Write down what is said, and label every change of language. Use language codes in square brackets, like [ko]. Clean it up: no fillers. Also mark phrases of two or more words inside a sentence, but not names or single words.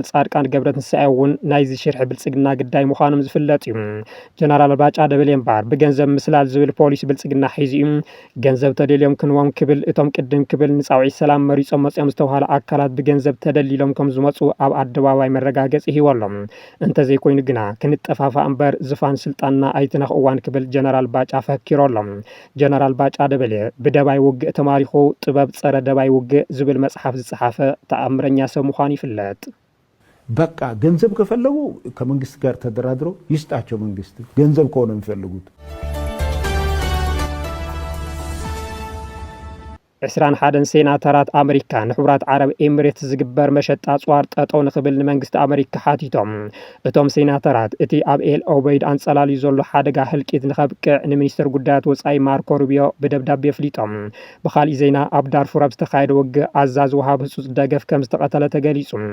[ti] ጻድቃን ገብረትንሳኤ እውን ናይዚ ሽርሒ ብልጽግና ግዳይ ምዃኖም ዝፍለጥ እዩ ጀነራል ባጫ ደበሌ እምበር ብገንዘብ ምስላል ዝብል ፖሊስ ብልጽግና ሒዙ ገንዘብ ተደልዮም ክንዎም ክብል እቶም ቅድም ክብል ንጻውዒት ሰላም መሪጾም መጽኦም ዝተባሃለ ኣካላት ብገንዘብ ተደሊሎም ከም ዝመጹ ኣብ ኣደባባይ መረጋገጽ ሂቦሎም እንተዘይኮይኑ ግና ክንጠፋፋ እምበር ዝፋን ስልጣንና ኣይትነኽእዋን ክብል ጀነራል ባጫ ፈኪሮሎም ጀነራል ባጫ ደበሌ ብደባይ ውግእ ተማሪኹ ጥበብ ጸረ ደባይ ውግእ ዝብል መጽሓፍ ዝጸሓፈ ተኣምረኛ ሰብ ምዃኑ ይፍለጥ [am] በቃ ገንዘብ ከፈለጉ ከመንግስት ጋር ተደራድረው ይስጣቸው መንግስት ገንዘብ ከሆነ የሚፈልጉት [ti] 21 ሴናተራት ኣሜሪካ ንሕቡራት ዓረብ ኤሚሬትስ ዝግበር መሸጣ ጽዋር ጠጠው ንኽብል ንመንግስቲ ኣሜሪካ ሓቲቶም እቶም ሴናተራት እቲ ኣብ ኤል ኦበይድ አንጸላልዩ ዘሎ ሓደጋ ህልቂት ንኸብቅዕ ንሚኒስትር ጉዳያት ወጻኢ ማርኮ ሩቢዮ ብደብዳቤ ኣፍሊጦም ብኻልእ ዜና ኣብ ዳርፉር ኣብ ዝተኻየደ ውግእ ኣዛዝ ወሃብ ህጹጽ ደገፍ ከም ዝተቐተለ ተገሊጹ